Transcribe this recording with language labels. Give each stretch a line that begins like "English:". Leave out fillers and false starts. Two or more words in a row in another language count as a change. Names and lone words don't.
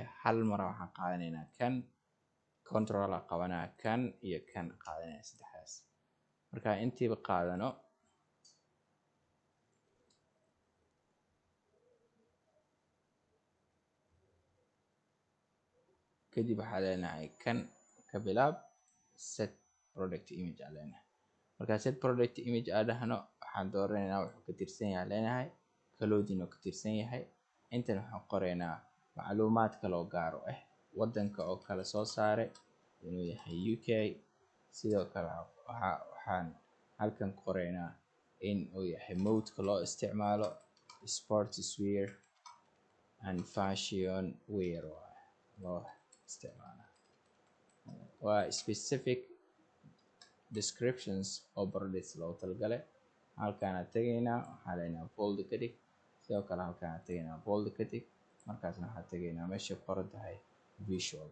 Somali: hal mar waxaan qaadanaynaa kan, control aa qabanaa kan iyo kan qaadanaya saddexdaas. marka intiiba qaadano kadib waxaan leenahay kan ka bilaab
English: set product image
Somali: aa leenahay. marka
English: set product image
Somali: aa dhahno waxaan dooranaynaa wuxuu ka tirsan yahay leenahay clothing oo ka tirsan yahay. intan waxaan qoraynaa macluumaad kale oo gaar ah, wadanka oo kale soo saaray inuu yahay UK. sidoo kale waxaan halkan qoraynaa in uu yahay modeka loo isticmaalo
English: sports wear and fashion wear
Somali: loo isticmaalo. waa
English: specific descriptions
Somali: oo products loogu talagalay. halkaan tagaynaa waxaan leenahay bold ka dhig, sidoo kale halkaan tagaynaa bold ka dhig. markaasna waxaan tagaynaa meesha qoran tahay visual.